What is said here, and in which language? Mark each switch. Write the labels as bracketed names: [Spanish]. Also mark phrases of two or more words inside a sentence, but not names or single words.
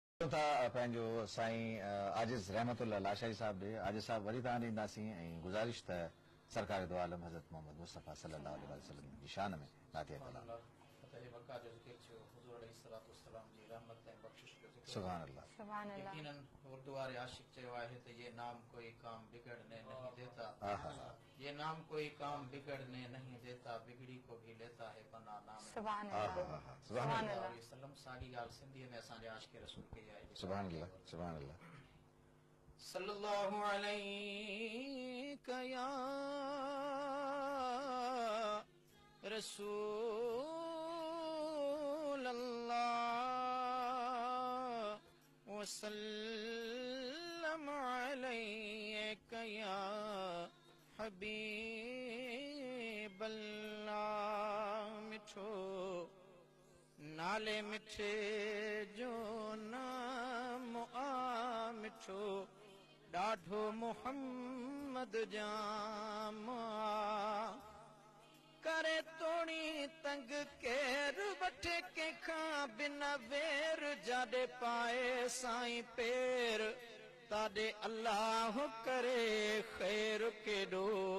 [Sindhi] ٿا، پنهنجو سائين، ا، عاجز رحمت الله لاشائي صاحب ڏي. عاجز صاحب، وري توهان ڏي اينداسين ۽ گذارش ته سرڪار دو عالم حضرت محمد مصطفيٰ [Arabic] صلي الله عليه وسلم [Sindhi] جي شان ۾ نعت ڪلام. [Arabic] سبحان الله. [Sindhi] فتح مڪه جو ذڪر ٿيو، حضور [Arabic] عليه الصلوة والسلام [Sindhi] جي رحمت ۽ بخشش جو ذڪر. [Arabic] سبحان الله. سبحان الله. [Sindhi] يقيناً اردو واري عاشق چيو آهي ته [Urdu] "یہ نام ڪوئي ڪام بگڙنے نہیں دیتا". [Sindhi] آها. [Urdu] "یہ نام ڪوئي ڪام بگڙنے نہیں دیتا، بگڙي ڪو بھی ليتا ہے پناہ نام". سبحان آها، الله. آها. [Arabic] سبحان سبحان الله. [Urdu] الله. [Arabic] عليه وسلم [Sindhi] ساڳي ڳالهه سنڌيءَ ۾ اسان جي عاشق رسول ڪئي آهي. [Arabic] سبحان الله، سبحان الله. صلى الله عليك يا رسول الله، وسلم عليك يا حبيب الله. [Sindhi] مٺو نالي مٺي جو نام آ مٺو، ڏاڍو محمد جام آ. ڪري توڻي تنگ ڪير وٺي ڪنهنکان بن وير، جاڏي پائي سائين پير، تاڏي الله ڪري خير ڪيڏو.